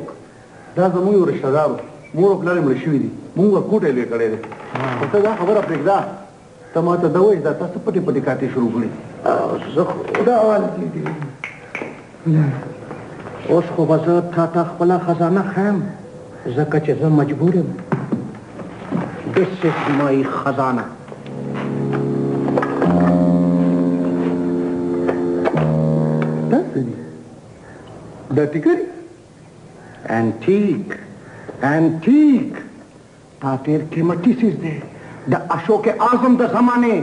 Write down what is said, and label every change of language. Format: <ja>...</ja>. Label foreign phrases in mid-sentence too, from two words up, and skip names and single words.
<ps>دا زموږ یو رشته دار و. مور او پلار یې مړه شوي دي. موږ به کوټه یې لوی کړی دی. خو ته دا خبره پرېږده. ته ما ته ده وایې دا تاسو پټې پټې کاتې شروع کړي. زه خو دا حال دي. اوس خو به زه تا ته خپله خزانه ښیم ځکه چې زه مجبور یم.</ps> <en>This is my خزانه.</en> <ps>دا څه دي؟ دا ټیکري؟ انټیک دا ډېر قیمتي څیز دی. د اشوک اعظم د زمانې.</ps>